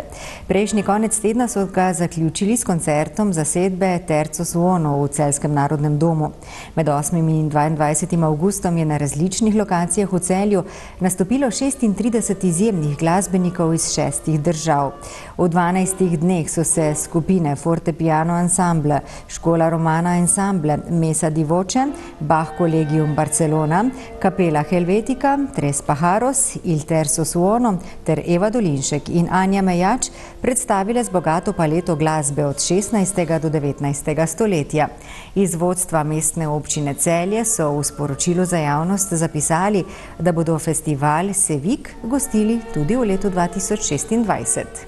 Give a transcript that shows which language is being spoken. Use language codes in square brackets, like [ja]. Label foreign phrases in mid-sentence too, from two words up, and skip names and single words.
[sl] Prejšnji konec tedna so ga zaključili s koncertom zasedbe Terzo Suono v Celjskem narodnem domu. Med 8. in 22. avgustom je na različnih lokacijah v Celju nastopilo 36 izjemnih glasbenikov iz 6 držav. V 12 dneh so se skupine Fortepiano Ensemble, Škola Romana Ensemble, Mesa di Voce, Bach Collegium Barcelona, Kapela Helvetica, Tres Pajaros, Il Terzo Suono ter Eva Dolinšek in Anja Mejač predstavile z bogato paleto glasbe od 16. do 19. stoletja. Iz vodstva mestne občine Celje so v sporočilu za javnost zapisali, da bodo festival Sevik gostili tudi v letu 2026.